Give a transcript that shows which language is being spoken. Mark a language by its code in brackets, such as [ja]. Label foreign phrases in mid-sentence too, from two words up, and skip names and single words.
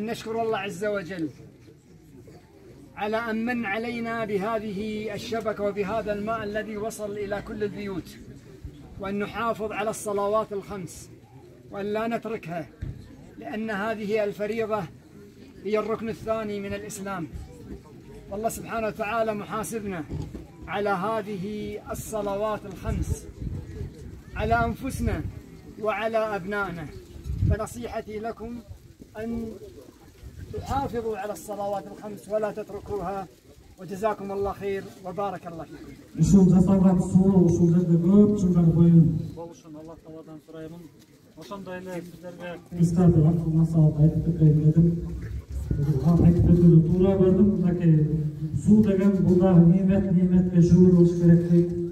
[ar] نشكر الله عز وجل على أن من علينا بهذه الشبكة وبهذا الماء الذي وصل إلى كل البيوت، وأن نحافظ على الصلوات الخمس وأن لا نتركها، لأن هذه الفريضة هي الركن الثاني من الإسلام، والله سبحانه وتعالى محاسبنا على هذه الصلوات الخمس على أنفسنا وعلى أبنائنا. فنصيحتي لكم أن تحافظوا على الصلوات الخمس ولا تتركوها، وجزاكم الله خير وبارك الله فيكم. [ky] Ушул жасалган суу ушул жерде көп жылдар бою болушун Алла Тааладан сураймын. Ошондой эле сиздерге кыскасы массалык айтып кетейин дедим. Айтып кетүүнү туура көрдүм. Мынакей суу деген бул дагы ниметке шүгүр кылыш керек дейт.